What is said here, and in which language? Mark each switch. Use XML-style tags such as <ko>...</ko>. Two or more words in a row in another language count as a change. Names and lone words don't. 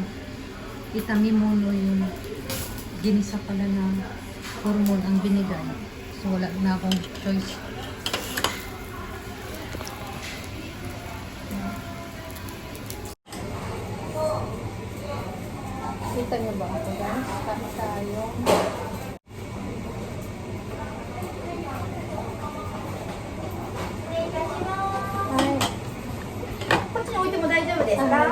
<tl>Itamimono yung ginisa pala na hormone ang binigay. So wala na akong choice. Kita niyo ba ako guys? Kami tayo. Hi.</tl> <ja>こっちに置いても大丈夫ですか？はい</ja>